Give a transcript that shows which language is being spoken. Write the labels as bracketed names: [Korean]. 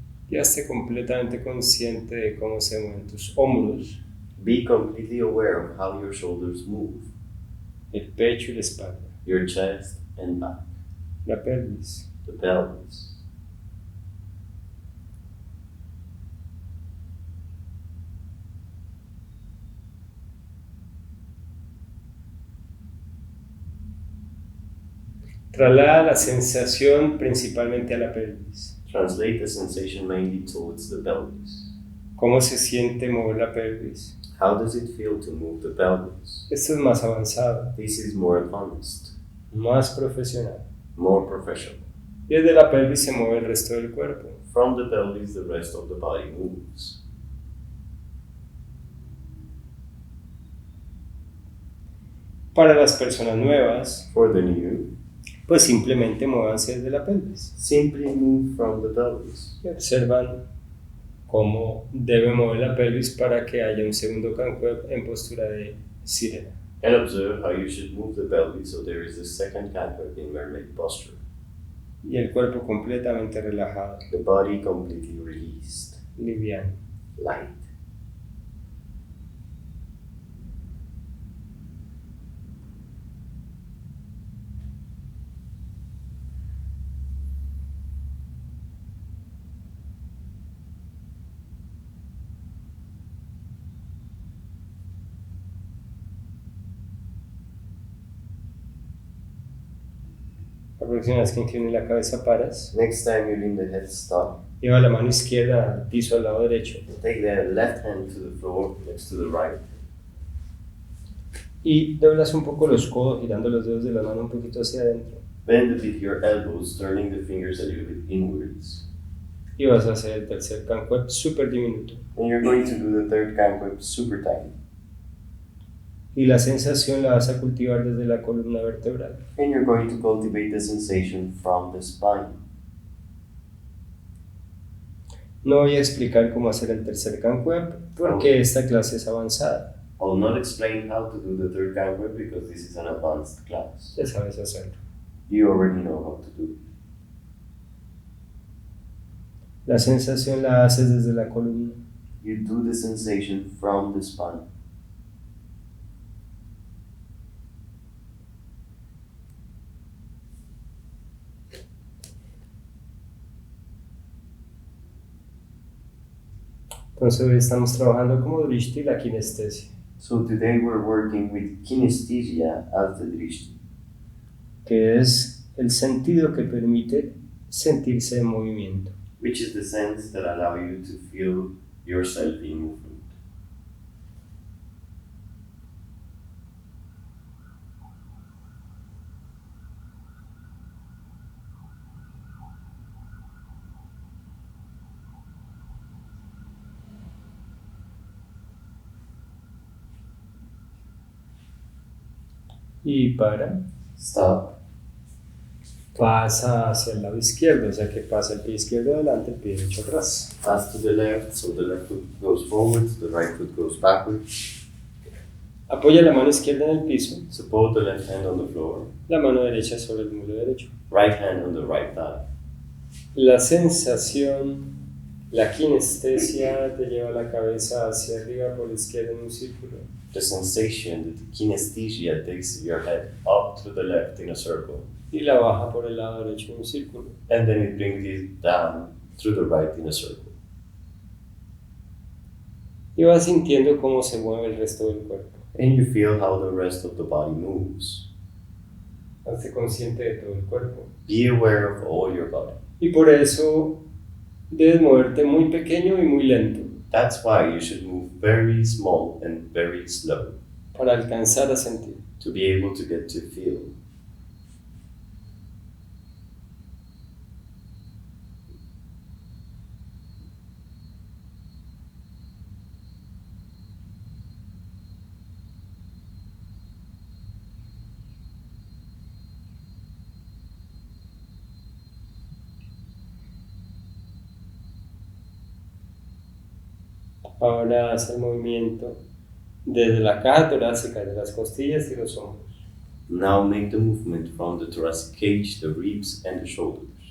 [Spanish] Ya esté completamente consciente de cómo se mueven tus hombros, [English] Be completely aware of how your shoulders move, [Spanish] el pecho y la espalda, [English] your chest and back, [Spanish] la pelvis. [English] the pelvis. [Spanish] Traslada la sensación principalmente a la pelvis. [English] Translate the sensation mainly towards the pelvis. [Spanish] ¿Cómo se siente mover la pelvis? [English] How does it feel to move the pelvis? [Spanish] Esto es más avanzado, [English] This is more advanced, [Spanish] más profesional. [English] more professional. [Spanish] Y desde la pelvis se mueve el resto del cuerpo. [English] From the pelvis, the rest of the body moves. [Spanish] Para las personas nuevas, [English] For the new, [Spanish] pues simplemente muévanse desde la pelvis. [English] simply move from the pelvis. [Spanish] Y observan cómo debe mover la pelvis para que haya un segundo cancuep en postura de sirena. [English] And observe how you should move the pelvis so there is a second canter in mermaid posture. [Spanish] Y el cuerpo completamente relajado, [English] The body completely released, [Spanish] liviano. [English] light. [Spanish] La próxima vez que inclines la cabeza paras, [English] Next time you lean the head, stop. [Spanish] lleva la mano izquierda al piso al lado derecho [English] Take the left hand to the floor next to the right. [Spanish] y doblas un poco los codos girando los dedos de la mano un poquito hacia adentro. [English] Bend a bit your elbows, turning the fingers a little bit inwards. [Spanish] Y vas a hacer el tercer cancuep súper diminuto. [English] And you're going to do the third canquip super tiny. [Spanish] Y la sensación la vas a cultivar desde la columna vertebral. [English] And you're going to cultivate the sensation from the spine. [Spanish] No voy a explicar cómo hacer el tercer cancuep porque esta clase es avanzada. [English] I'll not explain how to do the third canquip because this is an advanced class. [Spanish] Ya sabes hacerlo. [English] You already know how to do it. [Spanish] La sensación la haces desde la columna. [English] You do the sensation from the spine. [Spanish] Entonces hoy estamos trabajando como drishti la kinestesia, [English] So today we're working with kinesthesia as the drishti, [Spanish] que es el sentido que permite sentirse en movimiento. [English] which is the sense that allow you to feel yourself in movement. [Spanish] Y para, [English] Stop. [Spanish] pasa hacia el lado izquierdo, o sea que pasa el pie izquierdo adelante, el pie derecho atrás. [English] Pass to the left, so the left foot goes forward, the right foot goes backwards. [Spanish] Apoya la mano izquierda en el piso, [English] Support the left hand on the floor, [Spanish] la mano derecha sobre el muslo derecho. [English] right hand on the right thigh. [Spanish] La sensación, la kinestesia te lleva la cabeza hacia arriba por la izquierda en un círculo. [English] The sensation, the kinesthesia takes your head up to the left in a circle, [Spanish] Y la baja por el lado derecho en un círculo. [English] and then it brings it down through the right in a circle. [Spanish] Y vas sintiendo cómo se mueve el resto del cuerpo. [English] And you feel how the rest of the body moves. [Spanish] Hazte consciente de todo el cuerpo. [English] Be aware of all your body. [Spanish] Y por eso debes moverte muy pequeño y muy lento [English] That's why you should move very small and very slow [Spanish] para alcanzar a sentir. [English] to be able to get to feel. [Spanish] Ahora haz el movimiento desde la caja torácica, de las costillas y los hombros. [English] Now make the movement from the thoracic cage, the ribs, and the shoulders.